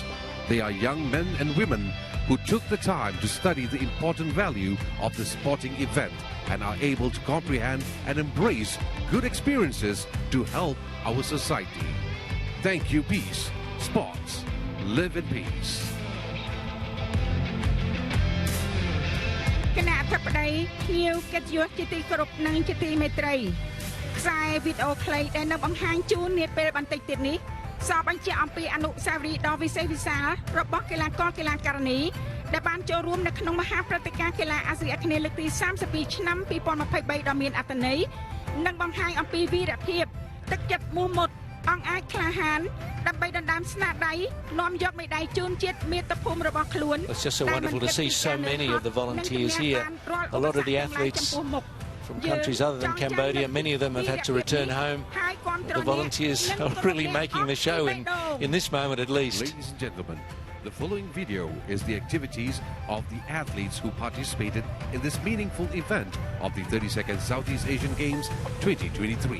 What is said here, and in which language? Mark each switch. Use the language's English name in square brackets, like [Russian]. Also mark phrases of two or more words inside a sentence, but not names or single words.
[English] They are young men and women who took the time to study the important value of the sporting event and are able to comprehend and embrace good experiences to help our society. Thank you, peace. Sports. Live in peace. [Khmer] គណៈអធិបតីភ្ញៀវកិត្តិយសជាទីគោរពនិងជាទីមេត្រីខ្សែវីដេអូខ្លីដែលនៅបង្ហាញជូននាពេលបន្តិចទៀតនេះសពបញ្ជាក់អំពីអនុស្សាវរីយ៍ដ៏ វិសេសវិសាលរបស់កីឡាករកីឡាការិនីដែលបានចូលរួមនៅក្នុងមហាព្រឹត្តិការណ៍កីឡាអាស៊ីអាគ្នេយ៍លើកទី32ឆ្នាំ2023ដ៏មានអត្ថន័យនិងបង្ហាញអំពីវីរភាពទឹកចិត្តមោះមុតអង្អាចក្លាហានដើម្បីដណ្ដើមស្នាដៃនាំយកមេដាយជូនជាតិមាតុភូមិរបស់ខ្លួន [English] It's just so wonderful to see so many of the volunteers here. A lot of the athletes from countries other than Cambodia, many of them have had to return home. The volunteers are really making the show in this moment at least. Ladies and gentlemen, the following video is the activities of the athletes who participated in this meaningful event of the 32nd Southeast Asian Games 2023.